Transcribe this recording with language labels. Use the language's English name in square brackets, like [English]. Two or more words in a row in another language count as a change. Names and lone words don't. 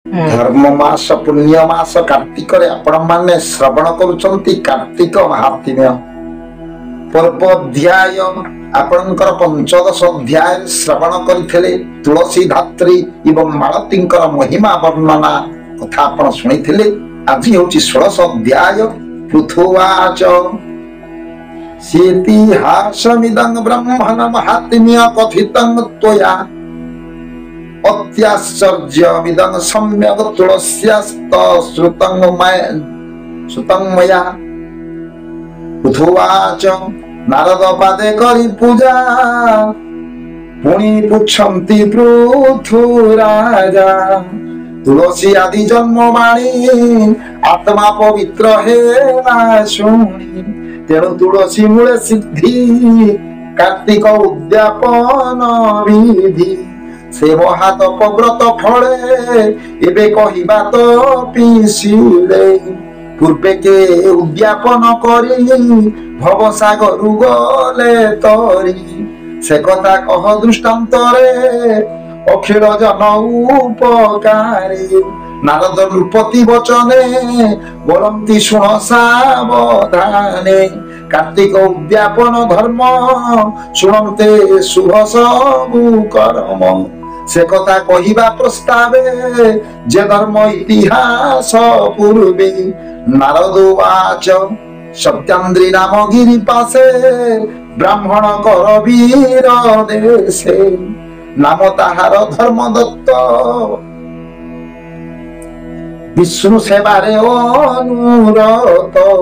[Odia] ଧର୍ମ ମାସ ପୁଣ୍ୟ ମାସ କାର୍ତ୍ତିକ ଆପଣ ମାନେ ଶ୍ରବଣ କରୁଛନ୍ତି କାର୍ତ୍ତିକ ମାହାତ୍ମ୍ୟ ପର୍ବ ଅଧ୍ୟାୟ ଆପଣଙ୍କର ପଞ୍ଚଦଶ ଅଧ୍ୟାୟ ଶ୍ରବଣ କରିଥିଲେ ତୁଳସୀ ଧାତ୍ରୀ ଏବଂ ମାଳତୀଙ୍କର ମହିମା ବର୍ଣ୍ଣନା କଥା ଆପଣ ଶୁଣିଥିଲେ। ଆଜି ହେଉଛି 16 ଅଧ୍ୟାୟ [Sanskrit] पृथुवाच सीतिहासमिदं ब्रह्मण महात्म्य कथितं त्वया अत्याश्चर्यमिदं सम्यक् तुलस्यास्त श्रुतं मया। [Odia] ପୃଥୁବାଚ ନାରଦ ପାଦେ କରି ପୂଜା ପୁଣି ପୁଚ୍ଛନ୍ତି ପୃଥୁରାଜା ତୁଳସୀ ଆଦି ଜନ୍ମବାଣୀ ଆତ୍ମା ପବିତ୍ର ହେଲା ଶୁଣି ତେଣୁ ତୁଳସୀ ମୂଳେ ସିଦ୍ଧି କାର୍ତ୍ତିକ ଉଦ୍ୟାପନ ବିଧି ସେ ମହାତପବ୍ରତ ଫଳେ ଏବେ କହିବା ତୋ ପିସିଲେ ପୂର୍ବେ କେ ଉଦ୍ୟାପନ କରି ଭବସାଗର ଗଲେ ତରି ସେ କଥା କହ ଦୃଷ୍ଟାନ୍ତରେ ଅଖିଳ ଜନ ଉପକାରୀ ନାରଦ ନୃପତି ବଚନେ ବୋଲନ୍ତି ଶୁଣ ସାବଧାନେ କାର୍ତ୍ତିକ ଉଦ୍ୟାପନ ଧର୍ମ ଶୁଣନ୍ତେ ଶୁଭ ସବୁ କର୍ମ ସେ କଥା କହିବା ପ୍ରସ୍ତାବେ ଯେ ଧର୍ମ ଇତିହାସ ପୂର୍ବେ। ନାରଦ ବାଚ ସତ୍ୟାଦ୍ରି ନାମ ଗିରି ପାଶେ ବ୍ରାହ୍ମଣ କର ବୀର ଦେଶେ ନାମ ତାହାର ଧର୍ମ ଦତ୍ତ ବିଷ୍ଣୁ ସେବାରେ ଅନୁରତ